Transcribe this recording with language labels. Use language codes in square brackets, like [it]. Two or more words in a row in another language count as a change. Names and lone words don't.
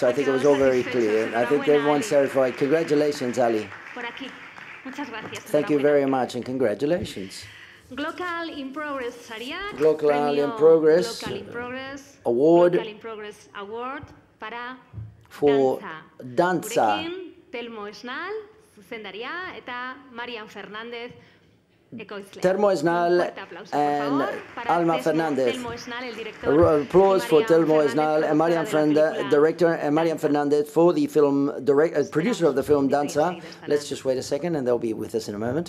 [en] I think it was all very clear. I think everyone's satisfied. Congratulations, Ali. Thank you very much, and congratulations. [eu] Glocal in Progress Sariak. [en] Glocal in Progress Award. Glocal in Progress Award para for danza. [eu] Gurekin, Telmo Esnal, zuzendaria, eta Marian Fernández, ekoizlea. [en] Telmo Esnal and Alma Fernandez. Applause for Telmo Esnal and Marian Fernandez, director, and Marian Fernandez for the film, producer of the film Danza. Let's just wait a second and they'll be with us in a moment.